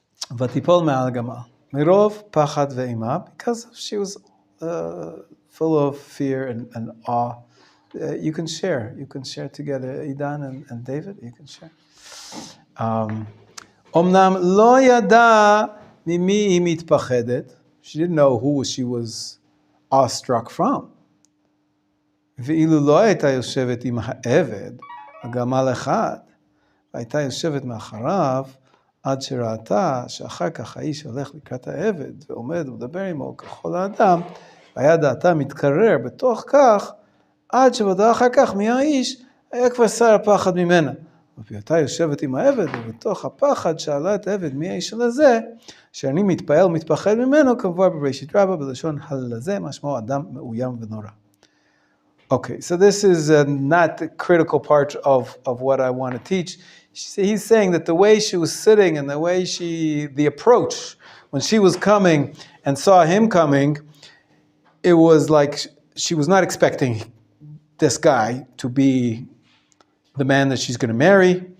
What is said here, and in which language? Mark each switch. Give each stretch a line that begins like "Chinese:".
Hebrew: Vatipol me'al gamal. Mirov pachad ve'ima,
English: because she was full of fear and awe. You can share together, Idan and David, you can share.
Hebrew: Omnam lo yada mimi hi mitpachedet.
English: She didn't know who she was awestruck from. Ve'ilu lo
Hebrew: הייתה יושבת עם העבד, הגמל אחד, והייתה יושבת מאחריו, עד שראתה שאחר כך האיש הולך לקראת העבד, ועומד ומדבר עמו ככל האדם, והיה דעתה מתקרר בתוך כך, עד שבדעה אחר כך מי האיש, היה כבר שר הפחד ממנה. ובהיותה יושבת עם העבד, ובתוך הפחד שאלה את העבד מי האיש הזה, שאני מתפעל ומתפחד ממנו, כמובן בראשית רבה, בלשון הלזה, משמעו אדם מאוים ונורא.
English: Okay, so this is not the critical part of what I want to teach. He's saying that the way she was sitting and the way the approach, when she was coming and saw him coming, it was like she was not expecting this guy to be the man that she's going to marry.